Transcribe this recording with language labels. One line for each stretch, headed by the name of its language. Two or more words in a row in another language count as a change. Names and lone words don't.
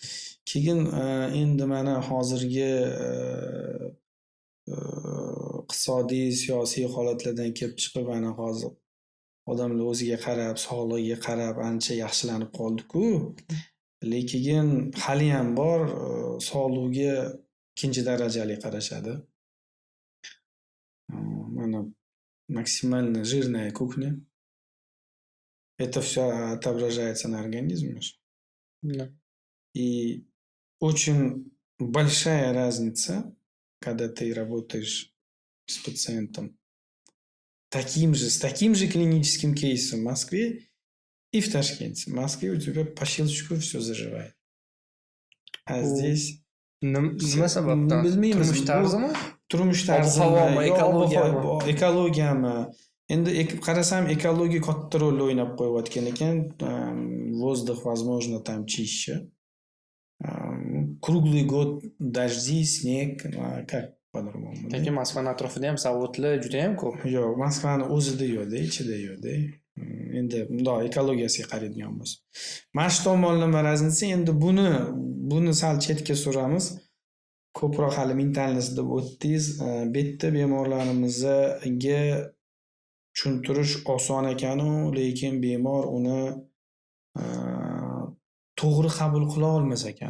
Uzbek: Keyin endi mana hozirgi iqtisodiy, siyosiy holatlardan kelib chiqib mana hozir odamlar o'ziga qarab, sog'lig'iga qarab ancha yaxshilanib qoldi-ku. Lekin haliyam bor sog'lig'iga ikkinchi darajali qarashadi.
Russian: Mana максимально жирная кухня. Это всё отображается на организме. Да. И очень большая разница, когда ты работаешь с пациентом с таким же клиническим кейсом в Москве и в Ташкенте. В Москве у тебя по щелчку все заживает. А здесь
Uzbek: Nima sababdan? bilmaymiz. Turmush tarzimi? Turmush Ob-havomi, tarzimi, ekologiyami? ekologiyami? Endi qarasam ekologiya katta rol o'ynab qo'yayotgan ekan.
Russian: Воздух, возможно, там чище. Круглый год дожди, снег, как по-другому.
Uzbek: Lekin Moskvani atrofida ham zavodlar juda ham ko'p. Yo'q, Moskvani o'zida yo'q-da, ichida yo'q-da. Endi bundoq ekologiyasiga qaraydigan bo'lsa. Mana shu tomonlama razniца, endi buni sal chetga suramiz. Ko'proq hali mentalnost deb o'tdingiz. Bu yerda bemorlarimizga tushuntirish oson ekan-u, lekin bemor uni to'g'ri qabul qila olmas ekan.